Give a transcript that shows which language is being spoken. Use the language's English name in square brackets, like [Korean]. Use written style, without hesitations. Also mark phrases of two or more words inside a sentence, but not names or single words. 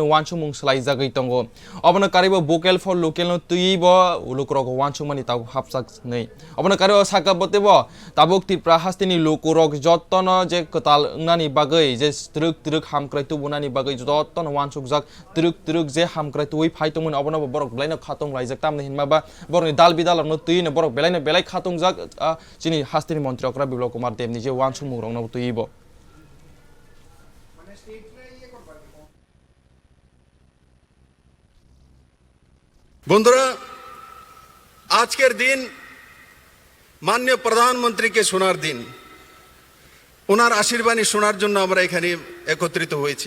[Kok Borok] वानसुमुं सलाय जागै तंगो अबनो कारिबो भोकेल फर लोकेल न तुइबो लुकुरक वानसुमानि ताव हापसाक नै अबनो कारिबो साकाबतेबो ताबुक तिप्रा हास्तिनि लुकुरक जत जे कताल नानी बागै जे त्रुक त्रुक हामक्राय तुबुनानी बागै जतन वानसुकजाक त्रुक त्रुक जे हामक्राय तुइ फाइतोमोन अबनो बरक बेलायनो खातों लायजाक तामने हिनमाबा बरनि दाल बिदालनो तुइनो बरक बेलायनो बेलाय खातोंजाक चिनि हास्तिनि मंत्री अकरा बिप्लब कुमार देबनि जे वानसुमुं रंनो तुइबो [Bangla] বন্ধুরা, আজকের দিন মাননীয় প্রধানমন্ত্রীকে শোনার দিন। ওনার আশীর্বাণী শোনার জন্য আমরা এখানে একত্রিত হয়েছি।